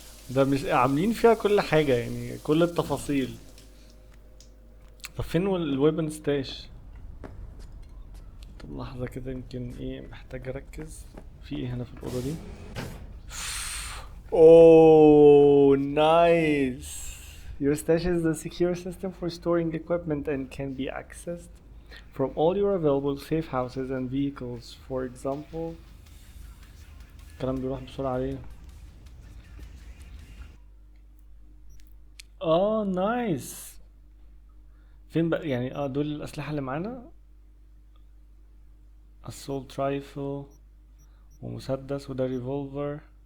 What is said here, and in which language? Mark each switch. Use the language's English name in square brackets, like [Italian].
[Arabic] ده مش عاملين فيها كل حاجة يعني، كل التفاصيل. طب فين الويبن ستاش؟ طب لحظة كده، يمكن ايه محتاج اركز في ايه هنا في الأوضة دي. [English] Oh, nice. Your stash is a secure system for storing equipment and can be accessed from all your available safe houses and vehicles. For example, [Arabic] الكلام بيروح بسرعة عليه. نايس. فين بقى يعني؟ دول الأسلحة اللي معانا. assault rifle ومسدس، وده ريفولفر.